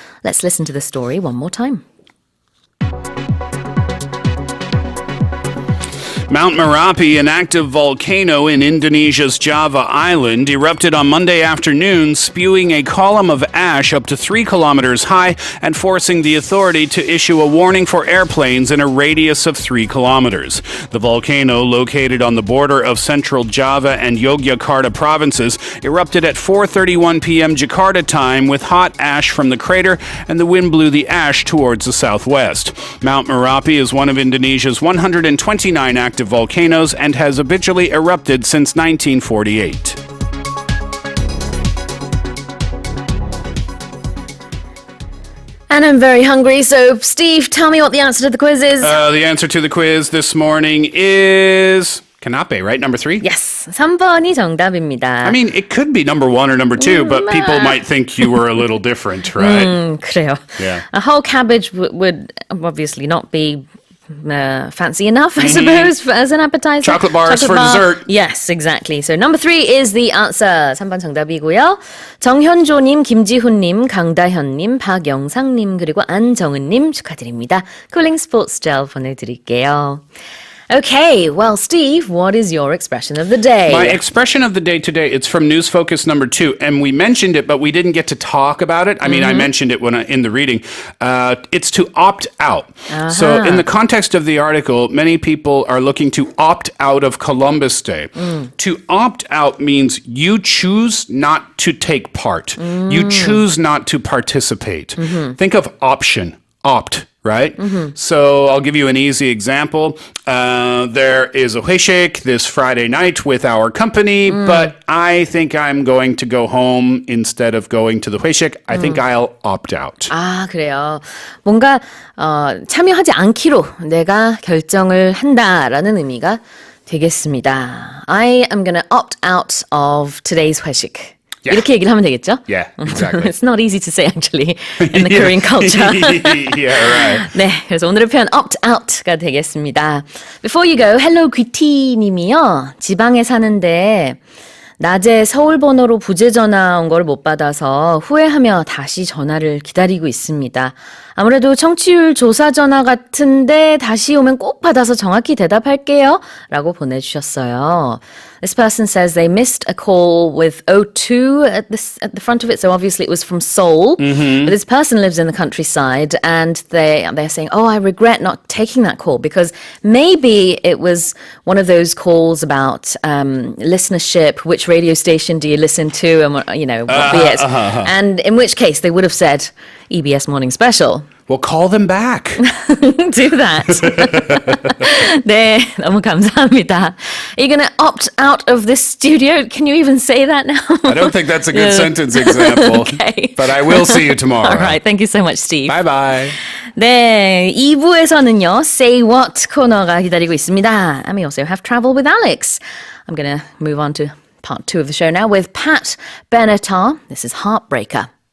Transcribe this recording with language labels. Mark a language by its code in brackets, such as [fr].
[en] Let's listen to the story one more time. Mount Merapi, an active volcano in Indonesia's Java Island, erupted on Monday afternoon, spewing a column of ash up to 3 kilometers high and forcing the authority to issue a warning for airplanes in a radius of 3 kilometers. The volcano, located on the border of central Java and Yogyakarta provinces, erupted at 4:31 p.m. Jakarta time with hot ash from the crater, and the wind blew the ash towards the southwest. Mount Merapi is one of Indonesia's 129 active volcanoes and has habitually erupted since 1948. And I'm very hungry, so Steve, tell me what the answer to the quiz is. The answer to the quiz this morning is Kanape, right? Number 3? [ko] Yes, 3번이 정답입니다. [en] I mean, it could be number 1 or number 2, but people might think you were a little different, right? [ko] 그래요. [en] Yeah. A whole cabbage would obviously not be fancy enough, I suppose, as an appetizer. Chocolate bars for dessert. Yes, exactly. So number 3 is the answer. [ko] 3번 정답이고요. 정현조님, 김지훈님, 강다현님, 박영상님, 그리고 안정은님 축하드립니다. 쿨링 스포츠 젤 보내드릴게요. [en] Okay, well, Steve, what is your expression of the day? My expression of the day today, it's from News Focus number 2, and we mentioned it, but we didn't get to talk about it. I mean, I mentioned it in the reading. It's to opt out. So in the context of the article, many people are looking to opt out of Columbus Day. To opt out means you choose not to take part. You choose not to participate. Think of option, opt. Right? So I'll give you an easy example. There is a 회식 this Friday night with our company, but I think I'm going to go home instead of going to the 회식. I think I'll opt out. [ko] 아, 그래요. 뭔가 참여하지 않기로 내가 결정을 한다라는 의미가 되겠습니다. [en] I am going to opt out of today's 회식. Yeah. [ko] 이렇게 얘기를 하면 되겠죠? [en] Yeah, exactly. It's not easy to say actually in the Korean culture. Yeah, right. [ko] 네, 그래서 오늘의 표현 opt out가 되겠습니다. [en] Before you go, hello 귀티 님이요. [ko] 지방에 사는데 낮에 서울 번호로 부재 전화 온 걸 못 받아서 후회하며 다시 전화를 기다리고 있습니다. 아무래도 청취율 조사 전화 같은데 다시 오면 꼭 받아서 정확히 대답할게요. 라고 보내주셨어요. [en] This person says they missed a call with O2 at the front of it, so obviously it was from Seoul. But this person lives in the countryside, and they're saying, "Oh, I regret not taking that call because maybe it was one of those calls about listenership. Which radio station do you listen to, and what be it? And in which case they would have said EBS Morning Special." Well, call them back. Do that. [ko] 네, 너무 감사합니다. [en] Are you going to opt out of this studio? Can you even say that now? I don't think that's a good sentence example. Okay. But I will see you tomorrow. All right. Thank you so much, Steve. Bye-bye. [ko] 네, 2부에서는요, Say What 코너가 기다리고 있습니다. [en] And we also have Travel with Alex. I'm going to move on to part 2 of the show now with Pat Benatar. This is Heartbreaker.